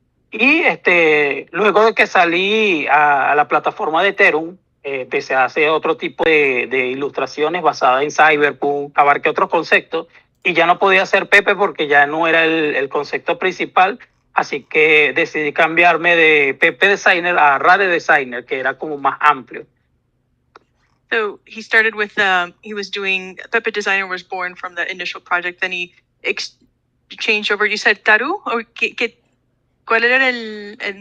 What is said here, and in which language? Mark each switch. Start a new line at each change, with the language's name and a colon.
Spanish: Y luego de que salí a la plataforma de Ethereum, empecé a hacer otro tipo de ilustraciones basadas en Cyberpunk, abarqué otros conceptos y ya no podía hacer Pepe porque ya no era el concepto principal, así que decidí cambiarme de Pepe Designer a Rare Designer, que era como más amplio.
English: So he started with he was doing Pepe Designer was born from the initial project. Then he changed over. You said Taru, or
Spanish: ¿cuál era el